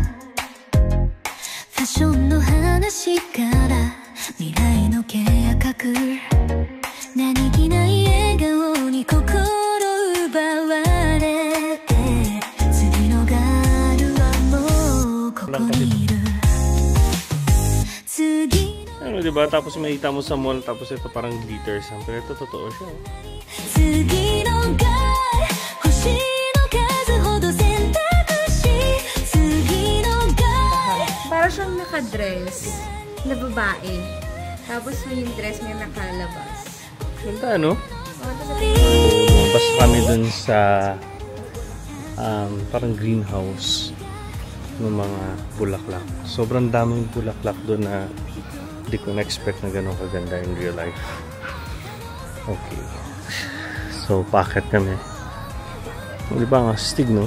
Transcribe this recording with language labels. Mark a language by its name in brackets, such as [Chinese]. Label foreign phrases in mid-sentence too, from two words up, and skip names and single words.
[Japanese] ァッションの話から未来の計画何気ない笑顔に心奪われて次のガールはもうここにいる次の [Filipino] ano diba tapos makita mo sa mall tapos ito parang glitters pero ito totoo siya [Japanese] 次のガール星の数ほど選択肢次のガール [Filipino] para siyang nakadress na babae tapos yung dress niya nakalabas. Ganda, no? Lumabas kami dun sa parang greenhouse ng mga bulaklak. Sobrang daming bulaklak dun na hindi ko na-expect na gano'ng kaganda [English] in real life. [Filipino] Okay. So, packet kami. Di ba nga, astig, no?